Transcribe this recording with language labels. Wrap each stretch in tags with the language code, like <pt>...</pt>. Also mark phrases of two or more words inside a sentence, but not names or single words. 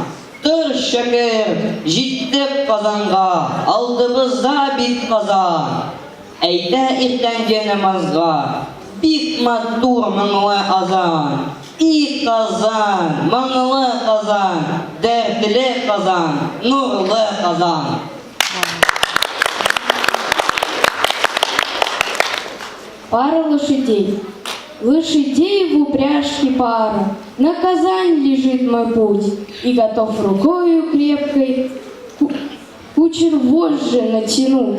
<tt>Тор шәкер, җиттек Казанга, алдыбызда бит Казан. Әйтә иртәнге намазга, бик матур моңлы азан. И Казан, моңлы Казан, дәртле Казан, нурлы Казан.</tt> <ru>Пара лошадей. Лошадей в упряжке пара. На Казань лежит мой путь, и готов рукою крепкой кучер вожжи натянуть.</ru>